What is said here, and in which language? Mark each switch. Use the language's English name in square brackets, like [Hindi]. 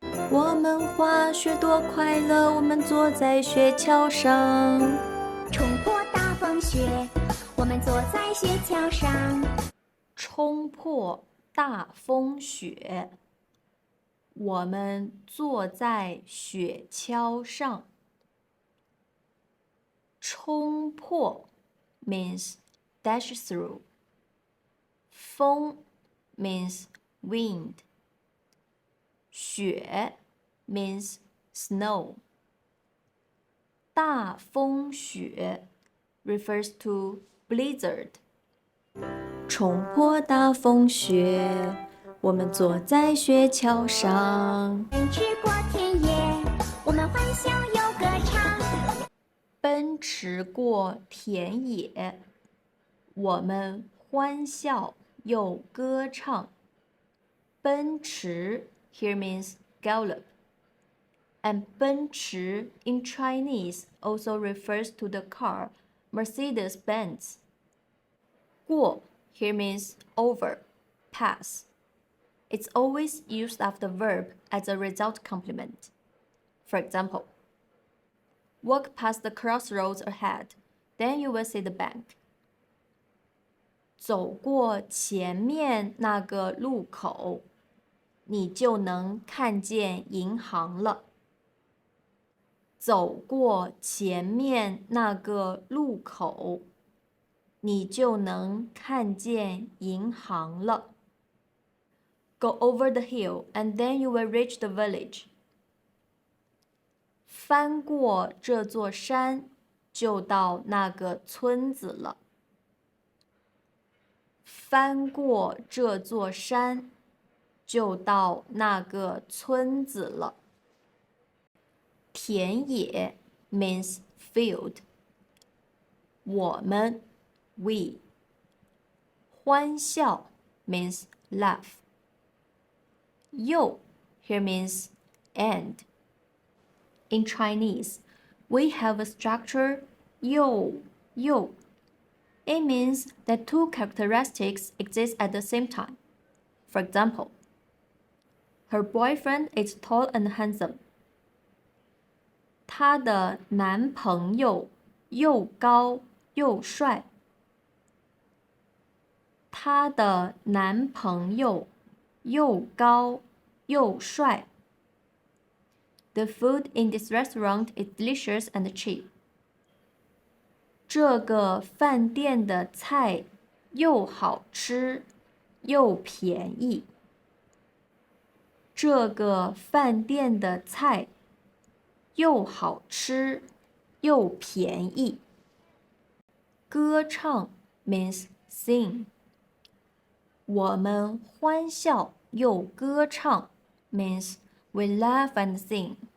[Chinese] 我们滑雪多快乐，我们坐在雪橇上。冲破大风雪，我们坐在雪橇上。冲破大风雪，我们坐在雪橇上。 [English] 冲破 means dash through. 风 means wind. 雪 means snow. 大风雪 refers to blizzard. [Chinese] 冲破大风雪，我们坐在雪橇上。奔驰过田野，我们欢笑又歌唱。奔驰过田野，我们欢笑又歌唱。 [English] 奔驰 here means gallop. And 奔驰 in Chinese also refers to the car Mercedes-Benz. 过 here means over, pass. It's always used after verb as a result complement. For example, Walk past the crossroads ahead, then you will see the bank. [Chinese] 走过前面那个路口，你就能看见银行了。走过前面那个路口，你就能看见银行了。 [English] Go over the hill and then you will reach the village. [Chinese] 翻过这座山，就到那个村子了。翻过这座山，就到那个村子了。 [English] 田野 means field. 我们 we. 欢笑 means laugh. 又 here means and. In Chinese, we have a structure 又. It means that two characteristics exist at the same time. For example, her boyfriend is tall and handsome. [Chinese] 她的男朋友又高又帅。她的男朋友又高又帅。 [English] The food in this restaurant is delicious and cheap. [Chinese] 这个饭店的菜又好吃又便宜。这个饭店的菜又好吃又便宜。 [English] 歌唱 means sing. [Chinese] 我们欢笑又歌唱 [English] means we laugh and sing.